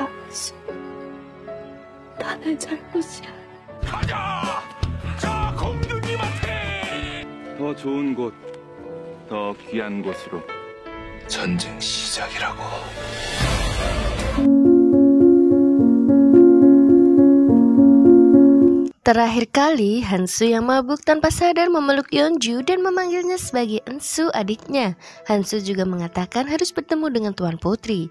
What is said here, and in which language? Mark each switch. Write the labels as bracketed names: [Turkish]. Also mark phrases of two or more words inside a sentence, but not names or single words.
[Korean] 한수, 다 내 잘못이야. 가자! 저 공주님한테! 더 좋은 곳, 더 귀한 곳으로. 전쟁 시작이라고. [Indonesian] Terakhir kali, Hansu yang mabuk tanpa sadar memeluk Yeonju dan memanggilnya sebagai Ensu adiknya. Hansu juga mengatakan harus bertemu dengan Tuan Putri.